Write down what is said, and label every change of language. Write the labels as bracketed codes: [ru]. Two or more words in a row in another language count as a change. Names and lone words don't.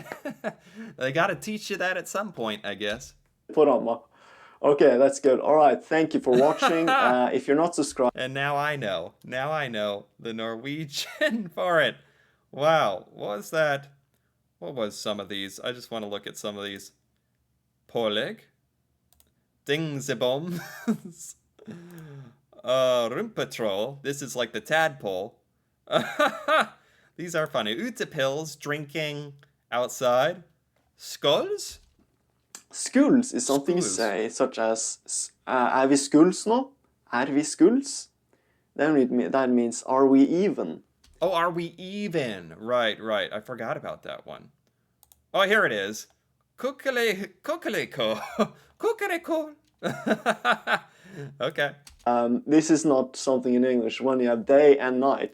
[en] They got to teach you that at some point, I guess. [no] På ramma. [en] Okay, that's good. All right, thank you for watching. If you're not subscribed, And now I know. Now I know the Norwegian for it. Wow. What was that? What was some of these? I just want to look at some of these. [no] Pålegg. Dingsebom. Rumpatroll. [en] This is like the tadpole. These are funny. Utepils, drinking outside. Skulls? Skuls is something you Skuls. say, such as [no] er vi skuls nå? Er vi skuls? [en] That means are we even? Oh, are we even? Right, right. I forgot about that one. Oh, here it is. Kukuliko. Kukuliko. Okay. This is not something in English when you have day and night.